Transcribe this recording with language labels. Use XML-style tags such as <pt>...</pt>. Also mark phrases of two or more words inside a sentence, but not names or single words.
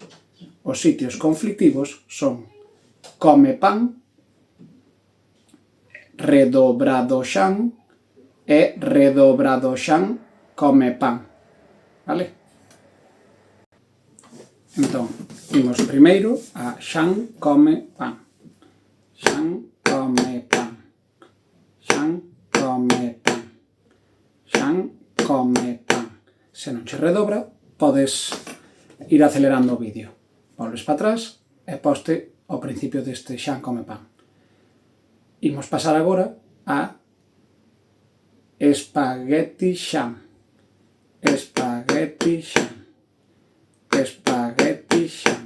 <gl>Os sitios conflictivos son come pan, redobrado Xan e redobrado Xan come pan. Vale? Entón, imos primeiro a Xan come pan. Xan come pan. Xan come pan. Xan come pan. Se non che redobra, podes ir acelerando o vídeo. Volves para atrás e poste ao principio deste Xan come pan. Imos pasar agora a espagueti Xan. Espagueti Xan. Espagueti Xan.</gl>